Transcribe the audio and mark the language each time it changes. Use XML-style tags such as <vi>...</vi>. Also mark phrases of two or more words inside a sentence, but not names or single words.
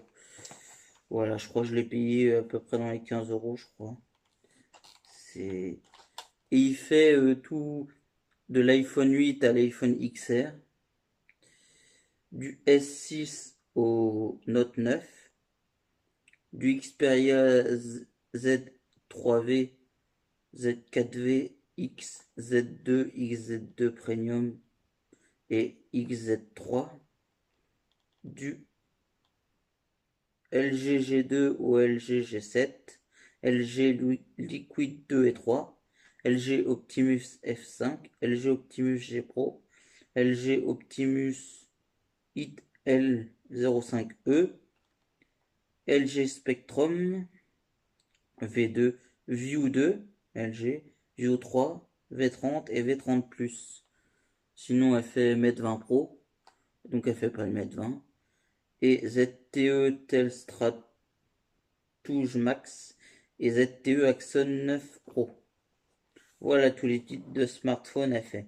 <fr>Voilà, je crois que je l'ai payé à peu près dans les 15 euros, je crois. C'est... Et il fait tout de l'iPhone 8 à l'iPhone XR, du S6 au Note 9, du Xperia Z3V, Z4V, X, Z2, XZ2 Premium et XZ3, du LG G2 au LG G7, LG Liquid 2 et 3, LG Optimus F5, LG Optimus G Pro, LG Optimus Hit L05E, LG Spectrum V2, View 2, LG, View 3, V30 et V30 Plus. Sinon, elle fait Mate 20 Pro, donc elle fait pas le Mate 20. Et ZTE Telstra Touge Max et ZTE Axon 9 Pro. Voilà tous les titres de smartphone elle fait.</fr>